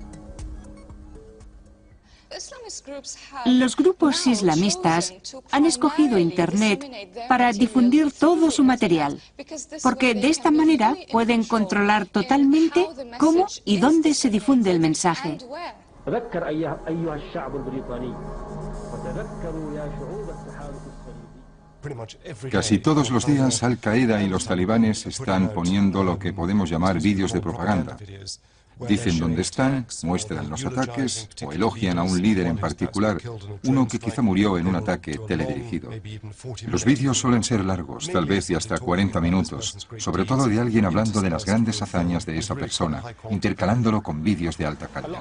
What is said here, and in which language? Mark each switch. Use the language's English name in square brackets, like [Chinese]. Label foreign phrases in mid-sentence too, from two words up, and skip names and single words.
[Spanish] Los grupos islamistas han escogido Internet para difundir todo su material, porque de esta manera pueden controlar totalmente cómo y dónde se difunde el mensaje. [Arabic] تذكر أيها الشعب البريطاني وتذكروا يا شعوب [Spanish] Casi todos los días Al Qaeda y los talibanes están poniendo lo que podemos llamar vídeos de propaganda. Dicen dónde están, muestran los ataques o elogian a un líder en particular, uno que quizá murió en un ataque teledirigido. Los vídeos suelen ser largos, tal vez de hasta 40 minutos, sobre todo de alguien hablando de las grandes hazañas de esa persona, intercalándolo con vídeos de alta calidad.